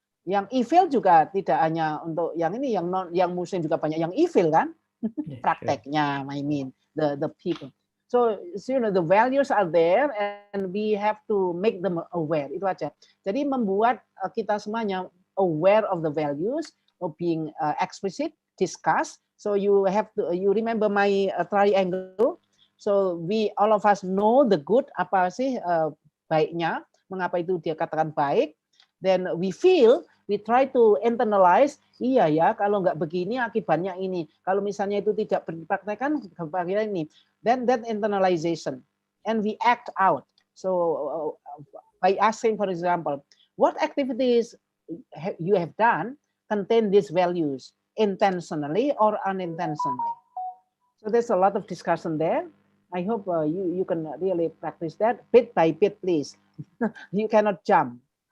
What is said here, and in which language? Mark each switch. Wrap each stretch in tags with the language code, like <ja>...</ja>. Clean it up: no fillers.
<id>Yang evil juga tidak hanya untuk yang ini, yang Muslim juga banyak yang evil kan.</id> <en>Prakteknya, I mean the people. So the values are there and we have to make them aware.</en> <id>Itu aja. Jadi membuat kita semuanya</id> <en>aware of the values, of being explicit, discuss. So you remember my triangle. So all of us know the good,</en> <id>apa sih baiknya, mengapa itu dia katakan baik.</id> <en>Then we try to internalize,</en> <id>iya ya, kalau nggak begini akibatnya ini. Kalau misalnya itu tidak dipraktekkan, bagian ini.</id> <en>Then that internalization. And we act out. So by asking, for example, what activities you have done contain these values, intentionally or unintentionally? So there's a lot of discussion there. I hope you can really practice that bit by bit, please. You cannot jump.</en>